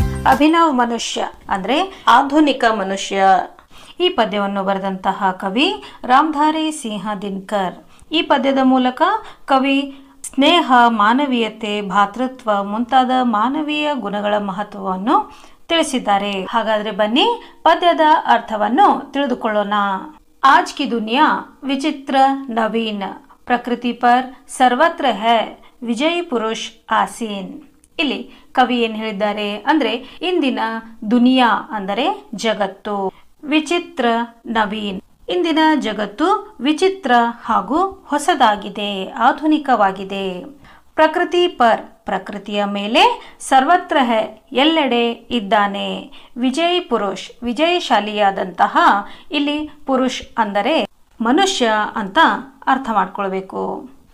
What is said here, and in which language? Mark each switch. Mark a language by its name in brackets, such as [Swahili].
[Kannada] ಅಭಿನವ ಮನುಷ್ಯ ಅಂದ್ರೆ ಆಧುನಿಕ ಮನುಷ್ಯ. ಈ ಪದ್ಯವನ್ನು ಬರೆದಂತಹ ಕವಿ ರಾಮಧಾರಿ ಸಿಂಹ ದಿನಕರ್. ಈ ಪದ್ಯದ ಮೂಲಕ ಕವಿ ಸ್ನೇಹ, ಮಾನವೀಯತೆ, ಭಾತೃತ್ವ ಮುಂತಾದ ಮಾನವೀಯ ಗುಣಗಳ ಮಹತ್ವವನ್ನು ತಿಳಿಸಿದ್ದಾರೆ. ಹಾಗಾದ್ರೆ ಬನ್ನಿ ಪದ್ಯದ ಅರ್ಥವನ್ನು ತಿಳಿದುಕೊಳ್ಳೋಣ. [Hindi] आज की दुनिया विचित्र नवीन, प्रकृति पर सर्वत्र है ವಿಜಯ್ ಪುರುಷ್ ಆಸೀನ್. [Kannada] ಇಲ್ಲಿ ಕವಿ ಏನು ಹೇಳಿದ್ದಾರೆ ಅಂದ್ರೆ, ಇಂದಿನ ದುನಿಯಾ ಅಂದರೆ ಜಗತ್ತು, ವಿಚಿತ್ರ ನವೀನ್, ಇಂದಿನ ಜಗತ್ತು ವಿಚಿತ್ರ ಹಾಗೂ ಹೊಸದಾಗಿದೆ, ಆಧುನಿಕವಾಗಿದೆ. ಪ್ರಕೃತಿ ಪರ್, ಪ್ರಕೃತಿಯ ಮೇಲೆ, ಸರ್ವತ್ರ ಹೈ, ಎಲ್ಲೆಡೆ ಇದ್ದಾನೆ, ವಿಜಯ್ ಪುರುಷ್, ವಿಜಯಶಾಲಿಯಾದಂತಹ, ಇಲ್ಲಿ ಪುರುಷ್ ಅಂದರೆ ಮನುಷ್ಯ ಅಂತ ಅರ್ಥ ಮಾಡ್ಕೊಳ್ಬೇಕು.